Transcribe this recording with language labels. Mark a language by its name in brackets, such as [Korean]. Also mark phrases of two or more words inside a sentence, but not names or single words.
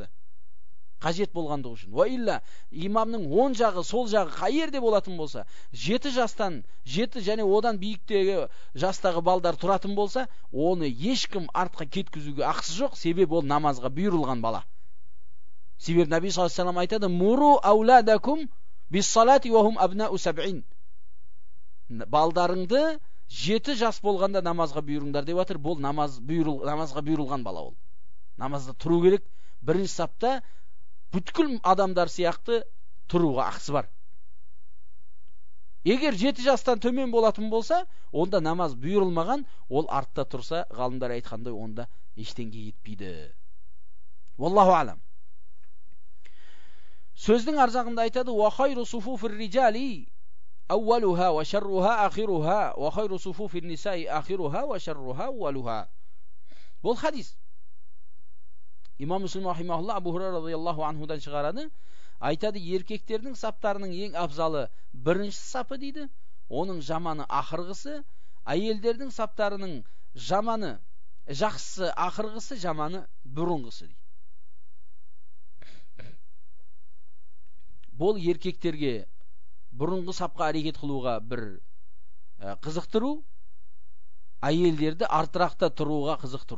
[Kazakh] Қажет болғандығы үшін. Уаилла, имамның оң жағы, сол жағы қай жерде болатын болса, 7 жастан, 7 және одан биіктегі жастағы балдар тұратын болса, оны ешкім артқа кеткізуге ақысы жоқ, себебі ол намазға бұйырылған бала. [Arabic] Себебі النبي صلى الله عليه وسلم айтады: "مروا أولادكم بالصلاة وهم أبناء سبع." [Kazakh] Балдарыңды 7 жас болғанда намазға бұйырыңдар деп жатыр. Бұл намазға бұйырылған бала ол. Намазда тұру керек. Бірінші сапта бүткіл адамдар сияқты тұруға ақысы бар. Егер 7 жастан төмен болатын болса, онда намаз бұйырылмаған, ол артта тұрса, ғалымдар айтқандай, онда ештеңе етпейді. [Arabic] والله أعلم. [Kazakh] Сөздің арзағында айтады: [Arabic] "وخير صفوف الرجال أولها وشرها آخرها وخير صفوف النساء آخرها وشرها أولها." [Kazakh] Бұл хадис. Имам Муслим рахимахуллах Абу Хурайра [Arabic] رضي الله عنه [Kazakh] шығарады. Айтады, еркектердің саптарының ең абзалы бірінші сапы дейді. Оның жаманы ақырғысы, әйелдердің саптарының жаманы жақсысы ақырғысы, жаманы бұрынғысы дейді. Бұл еркектерге бұрынғы сапқа әрекет қылуға бір қызықтыру, әйелдерді артырақта тұруға қызықтыру.